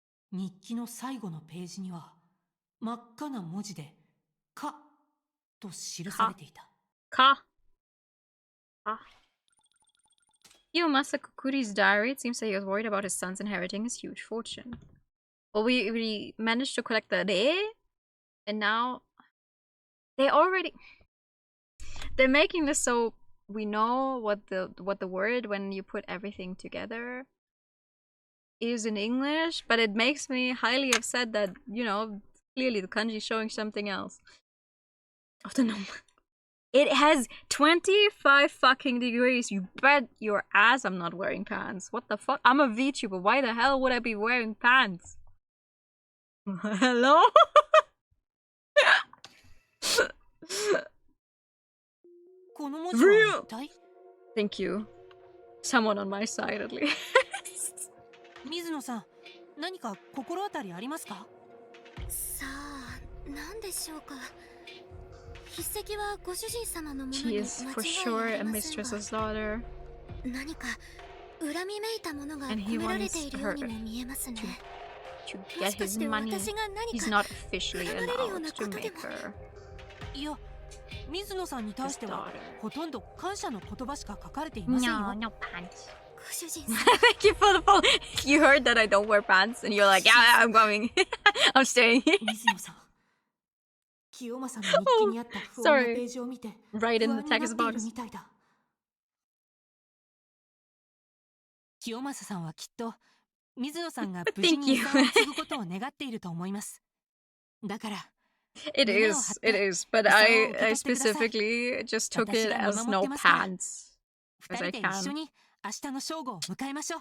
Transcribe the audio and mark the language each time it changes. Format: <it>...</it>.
<ja>日記の最後のページには真っ赤な文字で「か」と記されていた。</ja> <en>Kiyomasa Kokuri's diary, it seems that he was worried about his sons inheriting his huge fortune. Well, we managed to collect the re, and now they're making this so we know what the word when you put everything together is in English, but it makes me highly upset that, you know, clearly the kanji is showing something else. Of the number. It has 25 fucking degrees. You bet your ass I'm not wearing pants. What the fuck? I'm a VTuber. Why the hell would I be wearing pants? Hello? Real? Thank you. Someone on my side at least.</en> <ja>水野さん、何か心当たりありますか？さあ、何でしょうか。筆跡はご主人様のものに</ja> <en>She is for sure a mistress's daughter.</en> <ja>何か恨みめいたものが込められているようにも見えますね。</ja> <en>To get his money, he's not officially allowed to make her.</en> <ja>いや、水野さんに対してはほとんど感謝の言葉しか書かれていませんよ。</ja> <en>No pants.</en> <ja>ご主人様。</ja> <en>Thank you for the phone. You heard that I don't wear pants, and you're like, yeah, I'm coming. I'm staying.</en> <ja>水野さん、清正の日記にあった不穏なページを見て不安になっているみたいだ。清正さんはきっと水野さんが無事に遺産を継ぐことを願っていると思います。だから。</ja> <en>It is, but I specifically just took it as no pants. As I can.</en> <ja>一緒に明日の正午を迎えましょう。</ja>